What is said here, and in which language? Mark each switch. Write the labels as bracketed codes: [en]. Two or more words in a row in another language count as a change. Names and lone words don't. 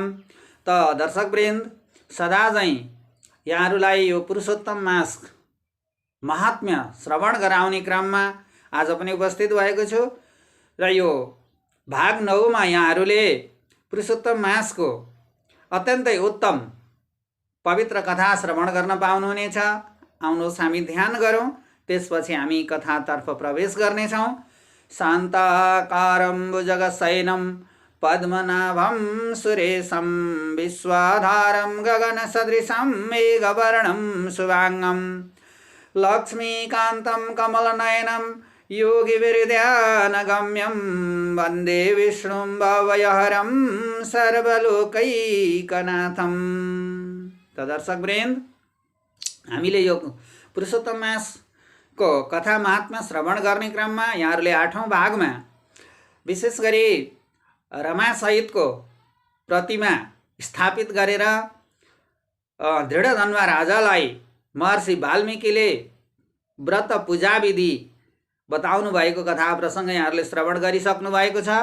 [ne] त दर्शकवृन्द, सदा झैं यहाँहरुलाई यो पुरुषोत्तम मास महात्म्य श्रवण गराउने क्रममा आज पनि उपस्थित भएको छु र यो भाग 9 मा यहाँहरुले पुरुषोत्तम मासको अत्यन्तै उत्तम पवित्र कथा श्रवण गर्न पाउनुहुनेछ। आउनुहोस् हामी ध्यान गरौँ, त्यसपछि हामी कथातर्फ प्रवेश गर्नेछौँ। [sa] शान्ताकारं भुजगशयनं पद्मनाभं सुरेशं विश्वाधारं गगनसदृशं मेघवर्णं शुभांगं लक्ष्मीकान्तं कमलनयनं योगिविरध्यानगम्यं वन्दे विष्णुं भवयहरं सर्वलोकैकनाथं। [ne] त दर्शकवृन्द, हामीले यो पुरुषोत्तम मासको कथा महात्म्य श्रवण गर्ने क्रममा यहाँहरूले 8औं भागमा विशेष गरी रमासहितको प्रतिमा स्थापित गरेर दृढधन्वा राजालाई महर्षि वाल्मीकिले व्रत पूजा विधि बताउनु भएको कथा प्रसङ्ग यहाँहरूले श्रवण गरिसक्नु भएको छ।